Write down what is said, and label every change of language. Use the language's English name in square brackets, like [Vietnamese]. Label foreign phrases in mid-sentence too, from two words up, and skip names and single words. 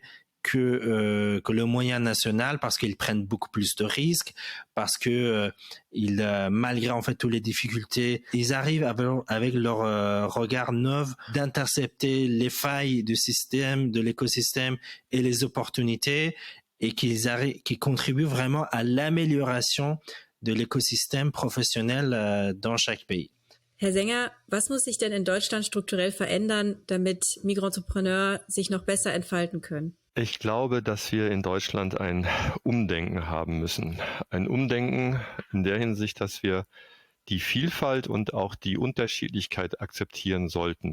[French] élevé que le moyen national, parce qu'ils prennent beaucoup plus de risques, parce que malgré en fait toutes les difficultés, ils arrivent avec leur regard neuf d'intercepter les failles du système, de l'écosystème et les opportunités, et qui contribuent vraiment à l'amélioration de l'écosystème professionnel dans chaque pays. [German] Herr Sänger, was muss sich denn in Deutschland strukturell verändern, damit Migrantrepreneurs sich noch besser entfalten können? Ich glaube, dass wir in Deutschland ein Umdenken haben müssen. Ein Umdenken in der Hinsicht, dass wir die Vielfalt und auch die Unterschiedlichkeit akzeptieren sollten.